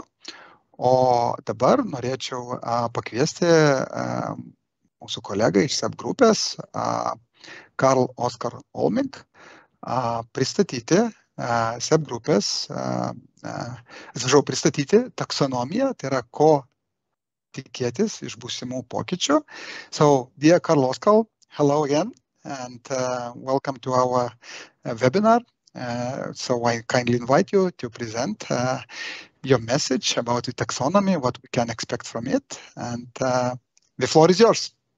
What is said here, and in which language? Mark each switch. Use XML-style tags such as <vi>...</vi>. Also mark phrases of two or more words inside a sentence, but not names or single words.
<lt>O dabar norėčiau pakviesti mūsų kolegą iš SEB grupės, Karl-Oskar Olming, pristatyti SEB grupės, pristatyti taksonomiją, tai yra ko tikėtis iš būsimų pokyčių.</lt> <en>So, dear Karl-Oskar, hello again and welcome to our webinar. So I kindly invite you to present your message about the taxonomy, what we can expect from it, and the floor is yours.</en>